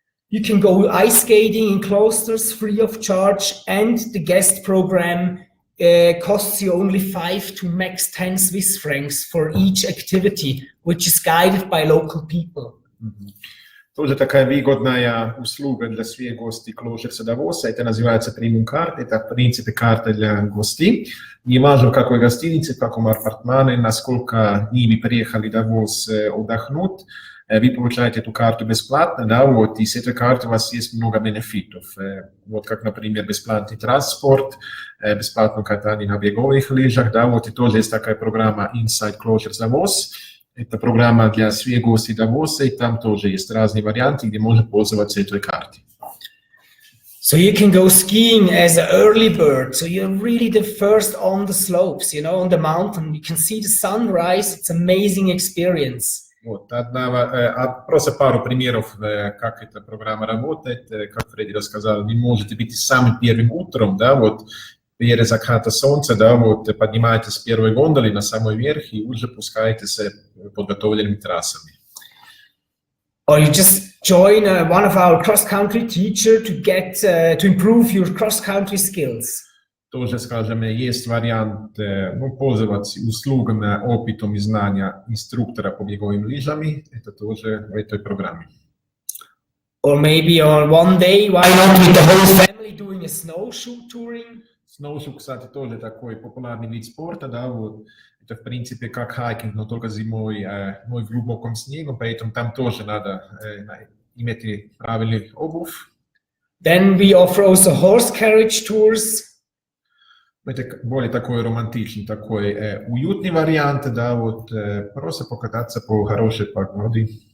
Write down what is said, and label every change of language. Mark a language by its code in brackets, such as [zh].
[en] You can go ice skating in Closters free of charge, and the guest program costs you only 5 to max 10 Swiss francs for each activity, which is guided by local people. [ru] Тоже такая выгодная услуга для всех гостей Clostersa Davos. Это называется премиум карта. Это, в принципе, карта для гостей. Не важно, в какой гостинице, в каком апартаменте, насколько дней вы приехали в Давос отдохнуть, вы получаете эту карту бесплатно, да, вот, и с этой карты у вас есть много бенефитов. Вот, как, например, бесплатный транспорт, бесплатное катание на беговых лыжах, да, вот, и тоже есть такая программа Inside Clostersa Davos. Это программа для всех гостей Давоса, и там тоже есть разные варианты, где можно пользоваться этой картой. [en] So you can go skiing as an early bird. So you're really the first on the slopes, you know, on the mountain. You can see the sunrise. It's an amazing experience. [ru] Вот, просто пару примеров, как эта программа работает. Как Фредди рассказал, вы можете быть самым первым утром, да, вот, перед закатом солнца, да, вот, поднимаетесь с первой гондолы на самый верх и уже пускаетесь подготовленными трассами. [en] Or you just join one of our cross-country teacher to improve your cross-country skills. [ru] Тоже, скажем, есть вариант, ну, пользоваться услугами, опытом и знанием инструктора по беговым лыжами. Это тоже в этой программе. [en] Or maybe on one day, why not with the whole family doing a snowshoe touring? [ru] Сноушоу, кстати, тоже такой популярный вид спорта, да, вот. Это, в принципе, как хайкинг, но только зимой, но и в глубоком снегу, поэтому там тоже надо иметь правильную обувь. [en] Then we offer also horse carriage tours. [ru] Это более такой романтичный, такой уютный вариант, да, вот, просто покататься по хорошей погоде.